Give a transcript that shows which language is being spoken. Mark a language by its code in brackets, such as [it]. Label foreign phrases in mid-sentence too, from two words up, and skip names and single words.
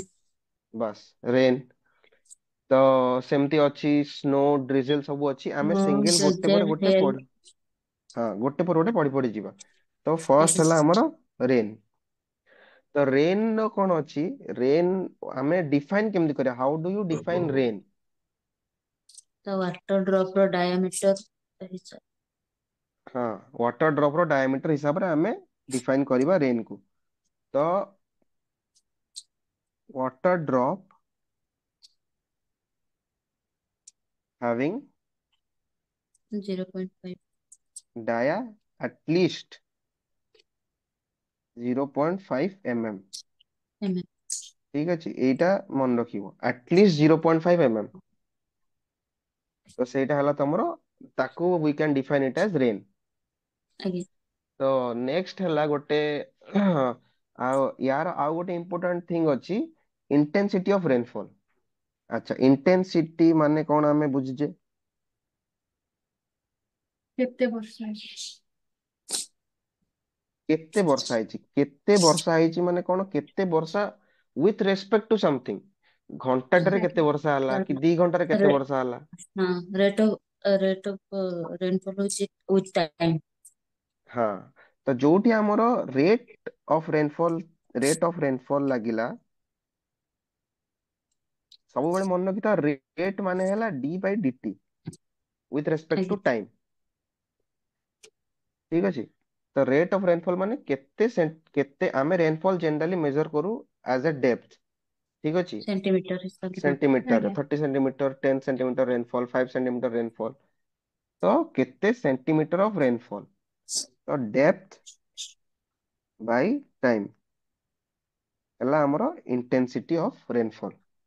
[or] ବାସ୍ ରେନ୍। ତ ସେମିତି ଅଛି [en] snow drizzle [or] ସବୁ ଅଛି ଆମେ [en] Snow, [or] ସିଙ୍ଗଲ ଗୋଟେ ପରେ [en] drizzle, [or] ଗୋଟେ [en] hail. [or] ପଢି ହଁ ଗୋଟେ ପରେ ଗୋଟେ ପଢି ପଢି ଯିବା। ତ ଫର୍ଷ୍ଟ ଆଜ୍ଞା। ହେଲା ଆମର ରେନ୍। ତ ରେନ୍ ର କଣ ଅଛି ରେନ୍ ଆମେ ଡିଫାଇନ କେମିତି କରିବା [en] how do you define rain. The water drop ର diameter ହିସାବ। [or] ହଁ [en] water drop [or] ର ଡାୟାମିଟର ହିସାବରେ ଆମେ ଡିଫାଇନ କରିବା ରେନ୍ କୁ। [en] ତ water drop having 0.5 dia at least 0.5 mm। mm। [or] ଠିକ ଅଛି ଏଇଟା ମନେ ରଖିବ ଆଟଲିଷ୍ଟ 0.5 mm। ତ ସେଇଟା ହେଲା ତମର ତାକୁ [en] we can define it as rain। [or] ଆଜ୍ଞା। ତ ନେକ୍ସଟ ହେଲା ଗୋଟେ ଆଉ ୟାର ଆଉ ଗୋଟେ [en] important thing [or] ଅଛି [en] intensity of rainfall. [or] ଆଚ୍ଛା ଇଣ୍ଟେନ୍ସିଟି ମାନେ କଣ ଆମେ ବୁଝିଛେ କେତେ ବର୍ଷା କେତେ ବର୍ଷା ହେଇଛି ମାନେ କଣ କେତେ ବର୍ଷା [en] with respect to something। [or] ଘଣ୍ଟାଟାରେ କେତେ ବର୍ଷା ହେଲା କି 2 ଘଣ୍ଟାରେ କେତେ ରେ- ବର୍ଷା ହେଲା। [en] ହଁ rate of rainfall ହଉଛି with time। [or] ହଁ ତ ଯୋଉଠି ଆମର [en] rate of rainfall [or] ଲାଗିଲା ସବୁବେଳେ ମନେ ରଖିଥା ରେଟ୍ ମାନେ ହେଲା [en] d by dt with respect [or] ଆଜ୍ଞା। [en] to time। [or] ଠିକ ଅଛି ତ [en] rate of rainfall [or] ମାନେ କେତେ ଆମେ ରେନଫଲ୍ [en] generally measure [or] କରୁ [en] as a depth. [or] ଠିକ ଅଛି ସେଣ୍ଟିମିଟର ହିସାବରେ। ସେଣ୍ଟିମିଟର [hi] आगे [or] 30 ସେଣ୍ଟିମିଟର 10 ସେଣ୍ଟିମିଟର ରେନଫଲ୍ 5 ସେଣ୍ଟିମିଟର ରେନଫଲ୍। ତ କେତେ [en] centimeter of rainfall [or] ତ [en] depth by time [or] ହେଲା ଆମର [en] intensity of rainfall.